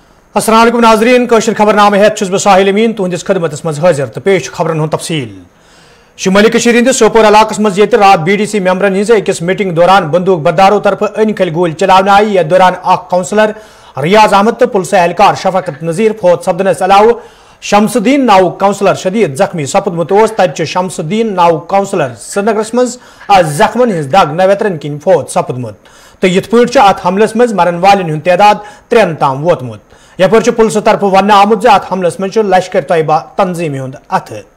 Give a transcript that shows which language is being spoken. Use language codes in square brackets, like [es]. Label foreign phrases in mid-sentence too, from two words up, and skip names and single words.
[ks] अस्सलाम वालेकुम नाज़रीन कशर खबरनामे हेत छुस बह साहिल अमीन तुहंदिस खदमतस मज हाजिर तो पेश खबरन हुंद तफसील शुमाली कशीर हंदिस सोपोर इलाकस मज ये रात बीडीसी मेंबरन हिंज अकिस मीटिंग दौरान बंदूक बरदारों तरफ अनखल गोली चलावन आई यथ दौरान काउंसलर रियाज अहमद तो पुलिस एहलकार शफकत नज़ीर फौत सपदनस अलाव शमसुद्दीन नाव काउंसलर शदीद जख्मी सपदमुत तत शमसुद्दीन नाव काउंसलर श्रीनगरस मज जख्मन हिंज दग नवेतरन किन फौत सपदमुत तो यथ पे अत हमलस मज मरन वालन हुंद तादाद 3 ताम वोतमुत यपर पुलिस तरफ वन आमुत अत हमलस मज लश्कर तैयबा तंजीम हुंद अथ